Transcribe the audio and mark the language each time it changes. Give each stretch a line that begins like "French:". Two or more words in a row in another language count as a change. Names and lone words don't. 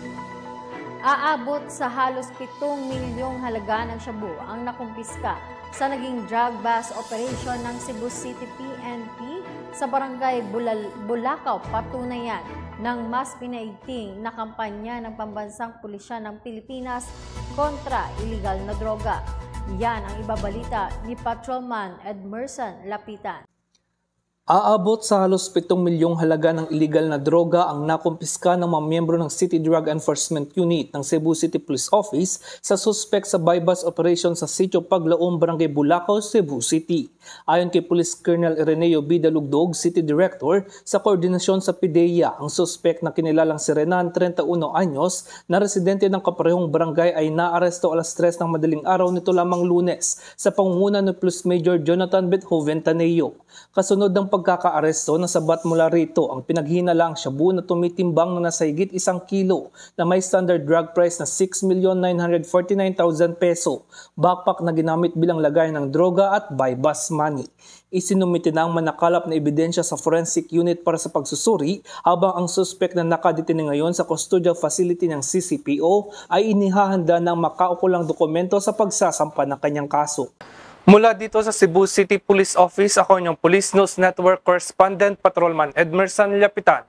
Filipino: Aabot sa halos 7 milyong halaga ng shabu ang nakumpiska sa naging
English: drug bust operation
Filipino: ng Cebu City PNP sa barangay Bulacau, patunayan ng mas pinaigting na kampanya ng Pambansang Pulisya ng Pilipinas kontra illegal na droga. Yan ang ibabalita ni Patrolman Edmerson Lapitan. Aabot sa halos 7 milyong halaga ng illegal na droga ang nakumpiska ng mga miyembro ng City Drug Enforcement Unit ng Cebu City Police Office sa suspect sa
English: buy-bust operation
Filipino: sa Sitio Paglaom, Barangay Bulacau, Cebu City. Ayon kay Police Colonel Ireneo B. Dalugdog, City Director, sa koordinasyon sa PIDEA, ang suspect na kinilalang si Renan, 31 anyos, na residente ng kaparehong barangay ay naaresto alas 3 ng madaling araw nito lamang Lunes sa pangunguna ni Police Major Jonathan Bethoven Taneo. Kasunod ng pagkakaaresto, nasabat mula rito ang pinaghinalang shabu na tumitimbang na nasa higit 1 kilo na may
English: standard drug price
Filipino: na 6,949,000 peso, backpack na ginamit bilang lagay ng droga at
English: buy-bust money.
Filipino: Isinumite na ang manakalap na ebidensya sa
English: forensic unit
Filipino: para sa pagsusuri, habang ang suspect na nakadetine ngayon sa
English: custodial facility
Filipino: ng CCPO ay inihahanda ng makaukulang dokumento sa pagsasampa ng kanyang kaso. Mula dito sa Cebu City Police Office, ako inyong Police News Network Correspondent Patrolman Edmerson Lapitan.